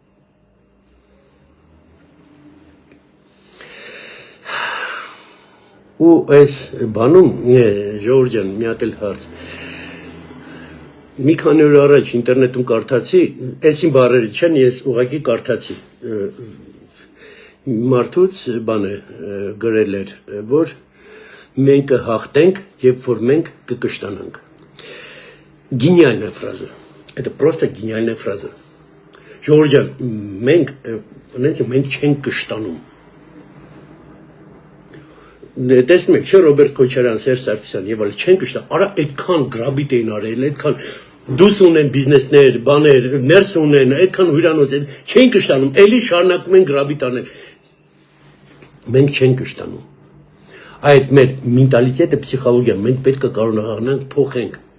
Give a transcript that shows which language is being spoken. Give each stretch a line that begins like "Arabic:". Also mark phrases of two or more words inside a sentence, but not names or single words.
Armenian: Ու այս բանում Ժողովուրդ ջան, մի հատ էլ հարց։ Մի քանի օր առաջ ինտերնետում կարդացի, այսին բառերը չեն, ես ուղղակի կարդացի։ Մարդուց բանը գրել էր, որ մենք կհաղթենք, երբ որ մենք կկշտանանք։
Russian: Гениальная фраза. Это просто гениальная фраза.
Armenian: Ժողովուրդ ջան, մենք չենք կշտանում։ Տեսնում եք, չէ՞ Ռոբերտ Քոչարյան, Սերժ Սարգսյան եւ այլն չեն կշտա, արա այդքան գրաբիտ էին արել, այդքան դուս ունեն բիզնեսներ, բաներ, ներս ունեն, այդքան հյուրանոց, չեն կշտանում, էլի շարունակում են գրաբիտ անել։ Մենք չենք կշտանում։ Այդ մեր մենտալիտետը, պսիխոլոգիա, մենք պետք է կարողանանք փոխենք։